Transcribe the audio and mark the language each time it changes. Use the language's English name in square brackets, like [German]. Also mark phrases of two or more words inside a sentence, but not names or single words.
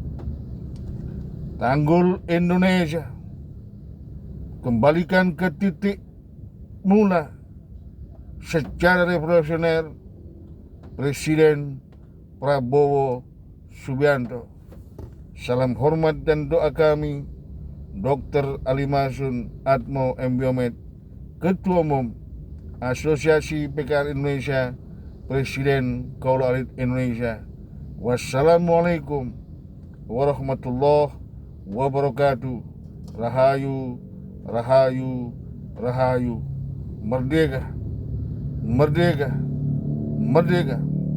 [Indonesian] Tanggul Indonesia kembalikan ke titik mula secara revolusioner. Presiden Prabowo Subianto. Salam hormat dan doa kami, Dr. Ali Masun Atmo Embiomed, Ketua Umum Asosiasi PKR Indonesia, Presiden Kaula Alit Indonesia. [Arabic] والسلام عليكم ورحمة الله وبركاته. [Indonesian] Rahayu, rahayu, rahayu. Merdeka, merdeka, merdeka.